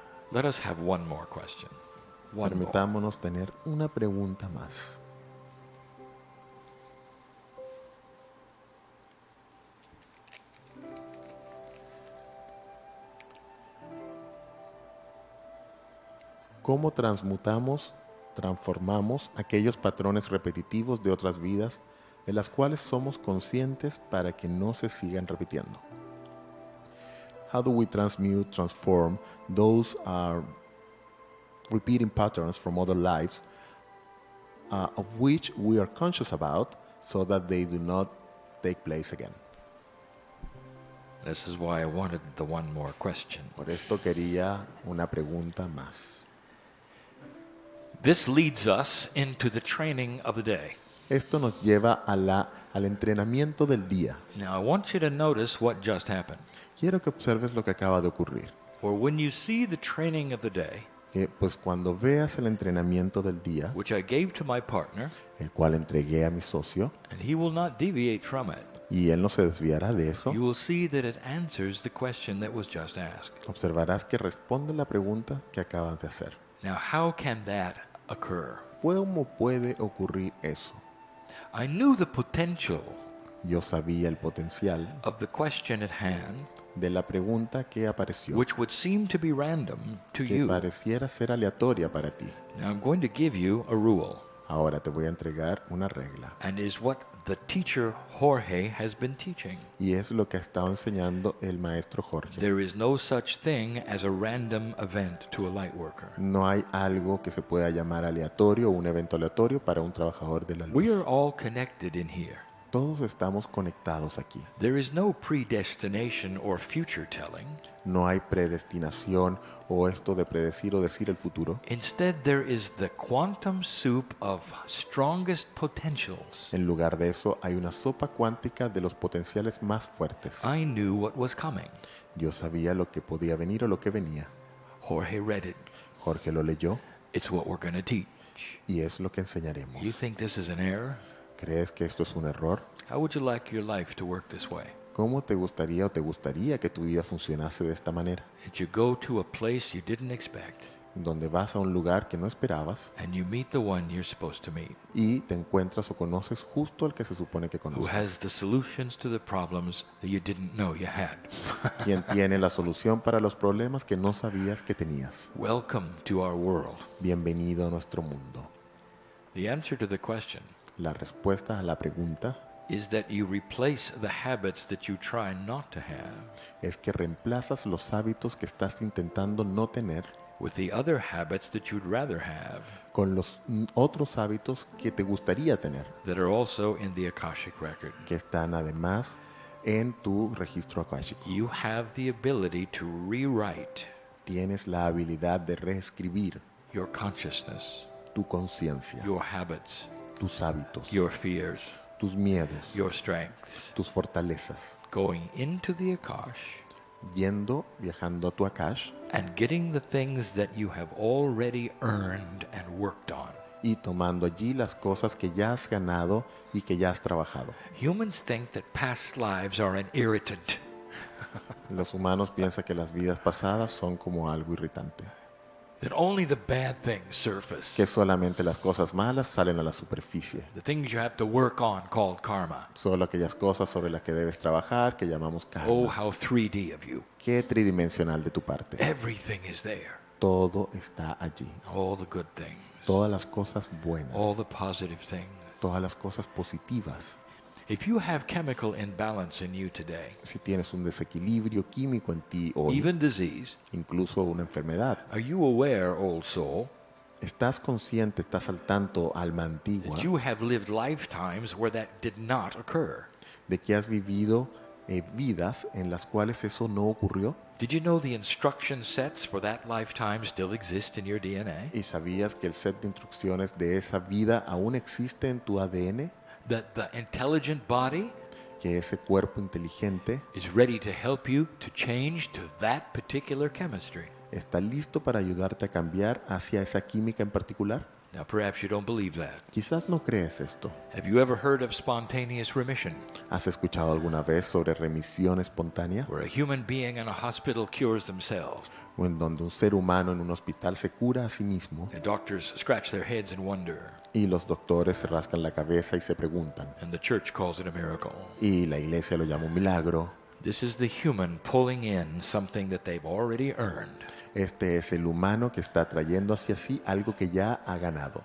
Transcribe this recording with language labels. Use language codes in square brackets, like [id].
[en] let us have one more question. One more. [es] permitámonos tener una pregunta más. ¿Cómo transformamos aquellos patrones repetitivos de otras vidas de las cuales somos conscientes para que no se sigan repitiendo? [en] How do we transform those repeating patterns from other lives of which we are conscious about so that they do not take place again? This is why I wanted the one more question. [es] Por esto quería una pregunta más. [en] This leads us into the training of the day. [es] Esto nos lleva al entrenamiento del día. [en] Now, I want you to notice what just happened. [es] Quiero que observes lo que acaba de ocurrir. [en] For when you see the training of the day, [es] Que pues cuando veas el entrenamiento del día, [en] which I gave to my partner, [es] el cual entregué a mi socio, [en] and he will not deviate from it, [es] y él no se desviará de eso, [en] you will see that it answers the question that was just asked. [es] observarás que responde la pregunta que acabas de hacer. [en] Now, how can that occur? [es] ¿Cómo puede ocurrir eso? [en] I knew the potential [es] Yo sabía el potencial [en] of the question at hand, [es] de la pregunta que apareció, [en] which would seem to be random to [es] que [en] you. [es] pareciera ser aleatoria para ti. [en] Now, I'm going to give you a rule, [es] Ahora te voy a entregar una regla, [en] and is what the teacher Jorge has been teaching. [es] y es lo que ha estado enseñando el maestro Jorge. [en] There is no such thing as a random event to a light worker. [es] No hay algo que se pueda llamar aleatorio o un evento aleatorio para un trabajador de la [en] We [es] luz. [en] are all connected in here. [es] Todos estamos conectados aquí. [en] There is no predestination or future telling. [es] No hay predestinación o esto de predecir o decir el futuro. [en] Instead, there is the quantum soup of strongest potentials. [es] En lugar de eso, hay una sopa cuántica de los potenciales más fuertes. [en] I knew what was coming. [es] Yo sabía lo que podía venir o lo que venía. [en] Jorge read it. [es] Jorge lo leyó [en] It's what we're going to teach. [es] y es lo que enseñaremos. [en] You think this is an error? [es] ¿Crees que esto es un error? [en] How would you like your life to work this way? [es] ¿Cómo te gustaría o te gustaría que tu vida funcionase de esta manera? [en] That you go to a place you didn't expect, [es] Donde vas a un lugar que no esperabas [en] and you meet the one you're supposed to meet, [es] y te encuentras o conoces justo al que se supone que [en] who [es] conoces. [en] has the solutions to the problems that you didn't know you had. [es] Quien tiene la solución para los problemas que no sabías que tenías. [en] Welcome to our world. [es] Bienvenido a nuestro mundo. [en] The answer to the question [es] La respuesta a la pregunta [en] is that you replace the habits that you try not to have [es] es que reemplazas los hábitos que estás intentando no tener [en] with the other habits that you'd rather have [es] con los otros hábitos que te gustaría tener, [en] that are also in the Akashic record. [es] que están además en tu registro akáshico. [en] You have the ability to rewrite [es] Tienes la habilidad de reescribir [en] your consciousness, [es] tu conciencia, [en] your habits, [es] tus hábitos, [en] your fears, [es] tus miedos, [en] your strengths, [es] tus fortalezas, [en] going into the Akash [es] viajando a tu Akash [en] and getting the things that you have already earned and worked on. [es] y tomando allí las cosas que ya has ganado y que ya has trabajado. [en] Humans think that past lives are an irritant. [es] Los humanos piensan que las vidas pasadas son como algo irritante, [en] That only the bad things surface. [es] que solamente las cosas malas salen a la superficie. [en] The things you have to work on called karma. [es] Solo aquellas cosas sobre las que debes trabajar que llamamos Oh, karma. [en] how 3D of you. [es] Qué tridimensional de tu parte. [en] Everything is there. [es] Todo está allí. [en] All the good things. [es] Todas las cosas buenas. [en] All the positive things. [es] Todas las cosas positivas. [en] If you have chemical imbalance in you today, [es] Si tienes un desequilibrio químico en ti hoy, [en] even disease, [es] incluso una enfermedad, [en] are you aware, old soul, [es] estás consciente, estás al tanto, alma antigua, [en] that you have lived lifetimes where that did not occur? [es] de que has vivido vidas en las cuales eso no ocurrió? [en] Did you know the instruction sets for that lifetime still exist in your DNA? [es] ¿Y sabías que el set de instrucciones de esa vida aún existe en tu ADN? [en] That the intelligent body [es] Que ese cuerpo inteligente [en] is ready to help you to change to that particular chemistry. [es] está listo para ayudarte a cambiar hacia esa química en particular. [en] Now, perhaps you don't believe that. [es] Quizás no crees esto. [en] Have you ever heard of spontaneous remission, [es] ¿Has escuchado alguna vez sobre remisión espontánea? [en] where a human being in a hospital cures themselves? [es] O en donde un ser humano en un hospital se cura a sí mismo [en] The doctors scratch their heads in wonder, [es] y los doctores se rascan la cabeza y se preguntan. [en] and the church calls it a miracle. [es] Y la iglesia lo llama un milagro. [en] This is the human pulling in something that they've already earned [es] Este es el humano que está trayendo hacia sí algo que ya ha ganado,